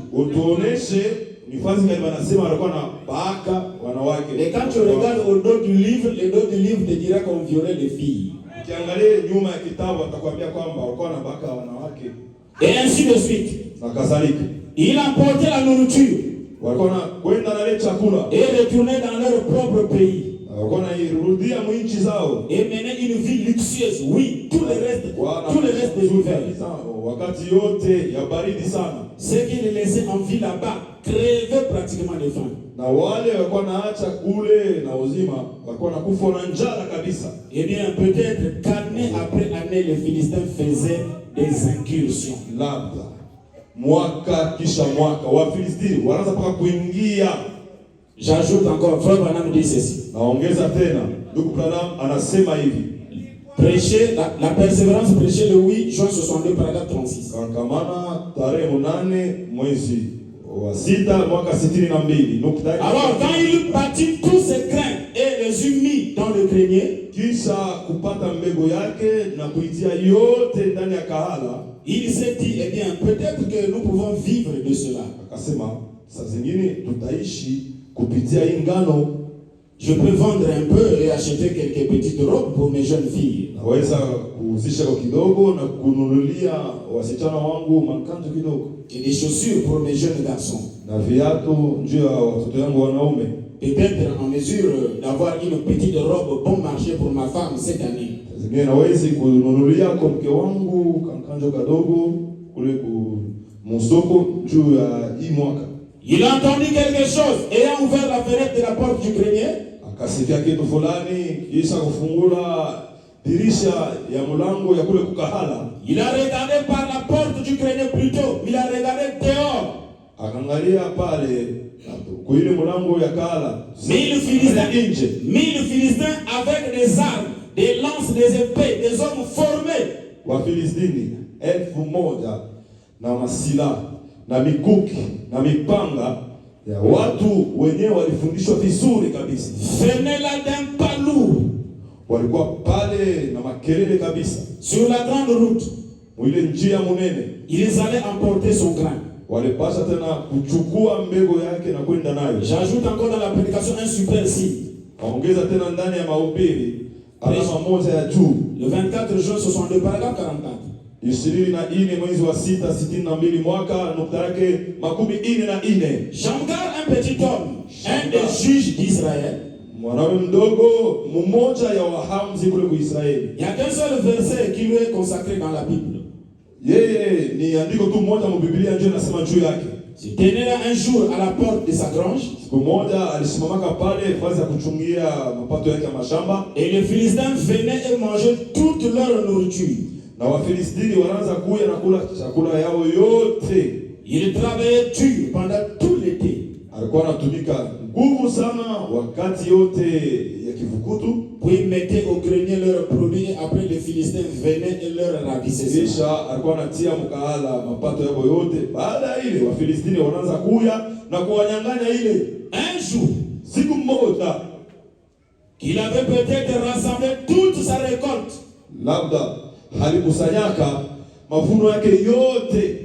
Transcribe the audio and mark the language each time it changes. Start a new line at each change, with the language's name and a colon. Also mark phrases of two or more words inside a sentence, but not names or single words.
Swahili: Utuoneshe ni fazi gani wanasema walikuwa na baka wanawake.
French: Et quand tu regardes au dos du livre, le dos du livre te dira qu'on violait les filles.
Swahili: Ukiangalia nyuma ya kitabu atakwambia kwamba walikuwa na baka wanawake.
French: Et ainsi de suite.
Swahili: Na kadhalika.
French: Il emportait la nourriture.
Swahili: Walikuwa na kwenda na ile chakula.
French: Et retournaient dans leur propre pays.
Swahili: Walikuwa na irudia mwinchi zao.
French: Et menaient une vie luxueuse. Oui, tout le reste des hivers.
Swahili: Wakati yote ya baridi sana.
French: Ceux qui les laissaient en vie là-bas crevaient pratiquement de faim.
Swahili: Na wale walikuwa naacha kule na uzima walikuwa nakufa na njala kabisa.
French: Eh bien, peut-être qu'année après année, les Philistins faisaient des incursions.
Swahili: Labda mwaka kisha mwaka Wafilistini wanaanza paka kuingia.
French: J'ajoute encore, frère Branham dit ceci.
Swahili: Naongeza tena, ndugu Branham anasema hivi.
French: Prêcher, la persévérance prêchée le 8 juin 62, paragraphe 36.
Swahili: Kankamana tarehe 8 mwezi wa 6 mwaka 62 nukta.
French: Alors quand il bâtit tous ses grains et les eut mis dans le grenier,
Swahili: kisha kupata mbegu yake na kuitia yote ndani ya kahala,
French: il s'est dit, eh bien, peut-être que nous pouvons vivre de cela.
Swahili: Akasema, saa zingine tutaishi kupitia hii ngano.
French: Je peux vendre un peu et acheter quelques petites robes pour mes jeunes filles.
Swahili: Naweza kuuzisha kwa kidogo na kununulia wasichana wangu makanzu kidogo.
French: Et des chaussures pour mes jeunes garçons.
Swahili: Na viatu njoo ya watoto yangu wanaume.
French: Peut-être en mesure d'avoir une petite robe bon marché pour ma femme cette année.
Swahili: Zingine naweza kununulia kwa mke wangu kankanjo kadogo kule ku msoko juu ya hii mwaka.
French: Il a entendu quelque chose ayant ouvert la fenêtre de la porte du grenier.
Swahili: Akasikia kitu fulani kisha kufungula dirisha ya mlango ya kule kukahala.
French: Il a regardé par la porte du grenier plutôt, il a regardé dehors.
Swahili: Akangalia pale kuile mlango ya kahala.
French: 1000 Philistins avec des armes, des lances, des épées, des hommes formés.
Swahili: Wafilistini 1000 na masila na mikuki na mipanga ya watu wenyewe walifundishwa vizuri kabisa.
French: Venaient là d'un pas lourd.
Swahili: Walikuwa pale na makelele kabisa.
French: Sur la grande route,
Swahili: Mwile njia munene.
French: ils allaient emporter son grain.
Swahili: Walipasha tena kuchukua mbegu yake na kwenda nayo.
French: J'ajoute encore dans la prédication un super signe.
Swahili: Waongeza tena ndani ya mahubiri alama moja ya juu.
French: Le 24 juin 62, paragraphe 44.
Swahili: 24 mwezi wa 6 62 mwaka nukta yake 44.
French: Shamgar, un petit homme, un des juges d'Israël.
Swahili: Mwanaume mdogo mmoja ya wahamzi kule kwa Israeli.
French: Il y a qu'un seul verset qui lui est consacré dans la Bible.
Swahili: Yeye ni andiko tu moja mu Biblia ndio nasema juu yake.
French: Il tenait là un jour à la porte de sa grange.
Swahili: Siku moja alisimamaka pale fazi ya kuchungia mapato yake ya mashamba.
French: Et les Philistins venaient et mangeaient toute leur nourriture.
Swahili: Na Wafilistini wanaanza kuya na kula chakula yao yote.
French: Il travaillait dur pendant tout l'été.
Swahili: Alikuwa anatumika nguvu sana wakati yote ya kivukutu.
French: Puis ils mettaient au grenier leurs produits et après les Philistins venaient et leur ravissaient.
Swahili: Kisha alikuwa anatia mkahala mapato yao yote. Baada ile Wafilistini wanaanza kuya na kuwanyang'anya ile.
French: Un jour,
Swahili: Siku moja
French: qu'il avait peut-être rassemblé toute sa récolte.
Swahili: labda halikusanyaka mavuno yake yote.